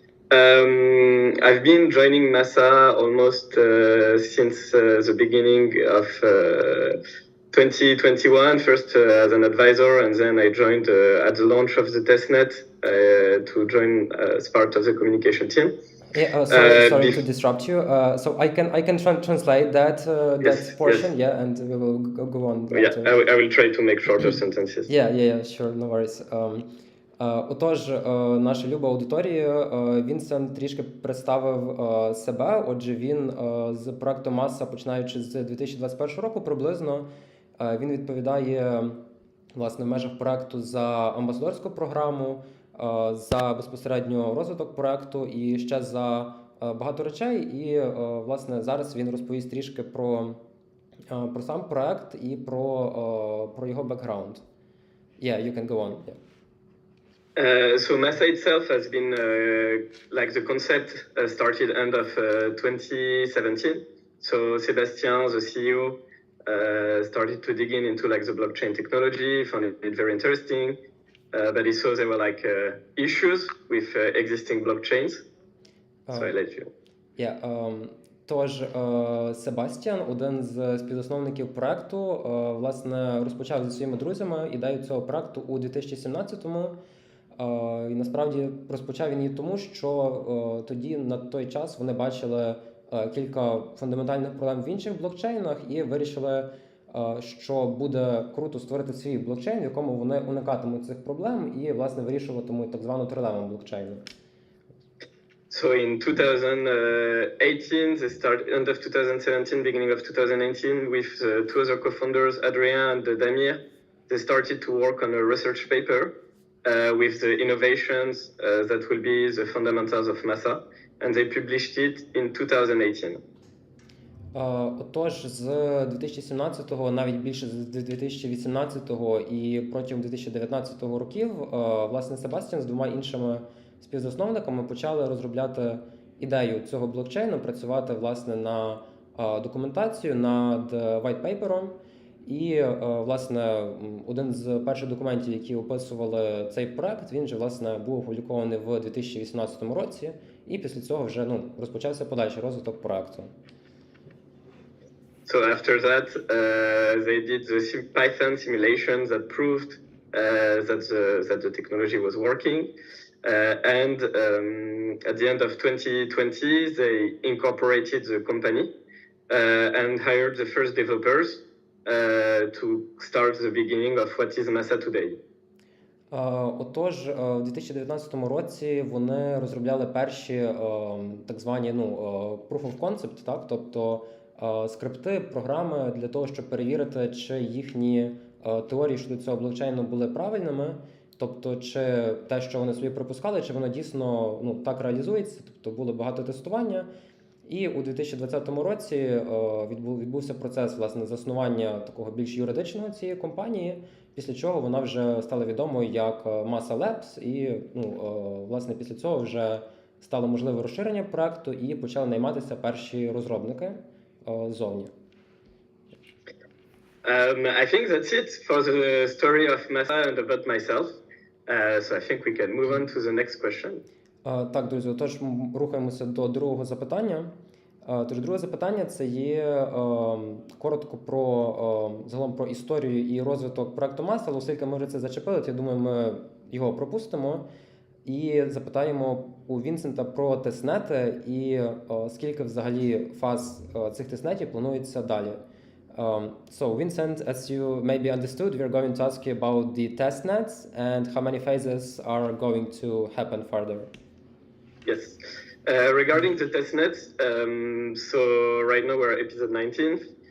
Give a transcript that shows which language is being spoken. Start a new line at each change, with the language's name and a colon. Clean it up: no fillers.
English: I've been joining Massa almost since the beginning of 2021, first as an advisor, and then I joined at the launch of the testnet to join as part of the communication team. Sorry to disrupt you. So I can translate that portion, yes. Yeah, and we will go on. Later. Yeah, I will try to make shorter sentences. Yeah, sure, no worries.
Ukrainian: Отож, наша люба аудиторія, Вінсент трішки представив себе. Отже, він з проекту Massa, починаючи з 2021 року приблизно, він відповідає, власне, в межах проекту за амбасадорську програму, за безпосередньо розвиток проекту і ще за багато речей. І, власне, зараз він розповість трішки про сам проект і про його бекграунд.
English: Yeah, you can go on. Yeah. So Massa itself has been, the concept started end of 2017. So Sébastien, the CEO, started to dig into the blockchain technology, found it very interesting, but he saw there were issues with existing blockchains. So I let you. Yeah.
Ukrainian: Тож, Себастьян, один з співзасновників проекту, власне, розпочав зі своїми друзями ідею цього проекту у 2017-му. І насправді розпочав він її тому, що тоді, на той час, вони бачили кілька фундаментальних проблем в інших блокчейнах і вирішили, що буде круто створити свій блокчейн, в якому вони уникатимуть цих проблем і, власне, вирішуватимуть так звану трилему блокчейну.
English: So in 2018, they started, end of 2017, beginning of 2018, with two other co-founders, Adrien and Damir. They started to work on a research paper with the innovations that will be the fundamentals of Massa, and they published it in 2018.
Ukrainian: Отож, з 2017-го, навіть більше з 2018-го і протягом 2019-го років, власне, Себастьян з двома іншими співзасновниками почали розробляти ідею цього блокчейну, працювати, власне, на документацію над white-paper'ом. І, власне, один з перших документів, які описували цей проект, він же, власне, був опублікований в 2018 році, і після цього вже розпочався подальший розвиток проекту.
English: So after that, they did the Python simulation that proved that the technology was working. And at the end of 2020, they incorporated the company and hired the first developers to start the beginning of what is Massa today.
Ukrainian: Отож, у 2019 році вони розробляли перші так звані proof of concept, так? Тобто скрипти, програми для того, щоб перевірити, чи їхні теорії щодо цього блокчейну були правильними, тобто чи те, що вони собі припускали, чи воно дійсно так реалізується, тобто було багато тестування. І у 2020 році відбувся процес власне заснування такого більш юридичного цієї компанії, після чого вона вже стала відомою як Massa Labs, і власне після цього вже стало можливе розширення проекту і почали найматися перші розробники ззовні.
English: I think that's it for the story of Massa and about myself. So I think we can move on to the next question.
Ukrainian: Так, друзі, отож рухаємося до другого запитання. Тож друге запитання – це є коротко загалом про історію і розвиток проекту Massa, але оскільки ми вже це зачепили, то я думаю, ми його пропустимо і запитаємо у Вінсента про тестнети і скільки взагалі фаз цих тестнетів планується далі.
English: So Vincent, as you maybe understood, we are going to ask you about the testnets and how many phases are going to happen further. Yes. Regarding the testnets, so right now we're episode 19th.